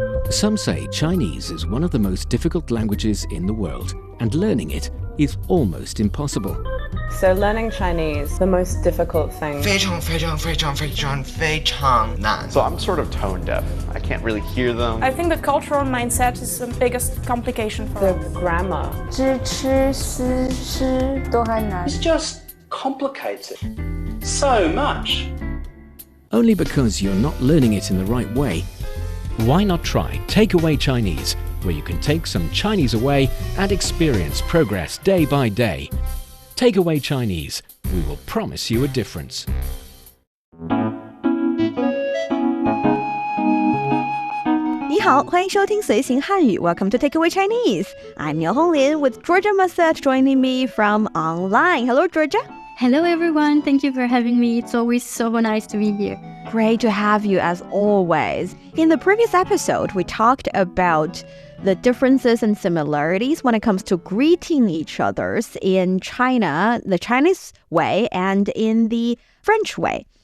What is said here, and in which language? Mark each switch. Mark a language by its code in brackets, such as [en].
[en] Some say Chinese is one of the most difficult languages in the world, and learning it is almost impossible. So learning Chinese, the most difficult thing. [zh] 非常非常非常非常非常难 [en] So I'm sort of tone deaf. I can't really hear them. I think the cultural mindset is the biggest complication for The us. grammar. [zh] 知吃思吃都还难 [en] It's just complicated. So much. Only because you're not learning it in the right way. Why not try Takeaway Chinese, where you can take some Chinese away and experience progress day by day. Takeaway Chinese, we will promise you a difference. [zh] 你好，欢迎收听随行汉语 [en] Welcome to Takeaway Chinese. I'm Niao Honglin with Georgia Massett joining me from online. Hello, Georgia. Hello, everyone. Thank you for having me. It's always so nice to be here. Great to have you as always. In the previous episode, we talked about the differences and similarities when it comes to greeting each other in China, the Chinese way, and in the French way.